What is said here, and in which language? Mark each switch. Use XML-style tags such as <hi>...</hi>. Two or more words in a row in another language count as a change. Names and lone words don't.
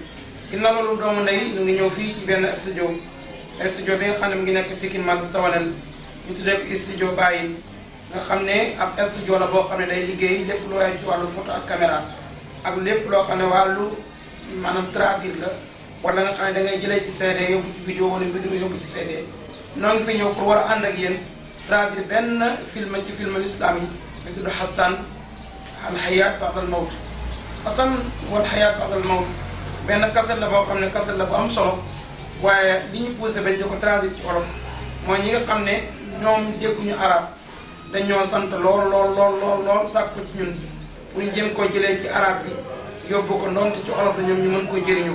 <wo>ginnaaw loolu doomu ndey ñu ngi ñëw fii ci benn studio bi nga xam ne mu ngi nekk Pikine Marché Sawalel ñu tuddee ko studio Baye nga xam ne ab studio la boo xam ne day liggéey lépp lu waay ci wàllu photo ak caméra ak lépp loo xam ne wàllu maanaam traduire la wala nga xam ne da ngay jëlee ci CD yóbbu ci vidéo wala vidéo yóbbu ci CD. noo ngi fi ñëw pour war a ànd ak yéen traduire benn film ci film l'islam yi ñu tudd Hassan al Hayat ba'da al Mawt. Hassan wal Hayat ba'da al Mawt benn kaset la boo xam ne kaset la bu am solo waaye li ñu poussé bañ di ko traduire ci wolof mooy ñi nga xam ne ñoom dégguñu arab dañoo sant lool sàkk ko ci ñun pour ñu jëm koo jëlee ci arab bi yóbbu ko ndoonte ci olof la ñoom ñu mën koo jëriñoo.</wo>